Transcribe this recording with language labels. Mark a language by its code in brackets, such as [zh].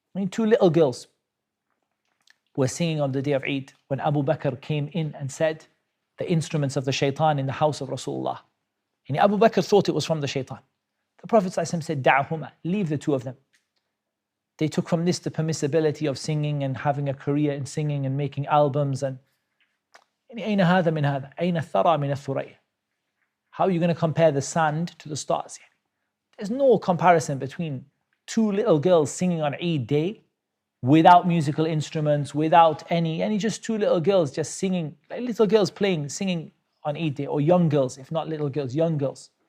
[en] Two little girls were singing on the day of Eid when Abu Bakr came in and said, the instruments of the shaitan in the house of Rasulullah. And Abu Bakr thought it was from the shaitan. The Prophet ﷺ said, دَعْهُمَا, leave the two of them. They took from this the permissibility of singing and having a career in singing and making albums. [ar] And أين هذا من هذا؟ أين الثرى من الثريا? [en] How are you going to compare the sand to the stars? There's no comparison between two little girls singing on Eid day without musical instruments, without any just two little girls just singing, like little girls singing on Eid day, or young girls, if not little girls, young girls.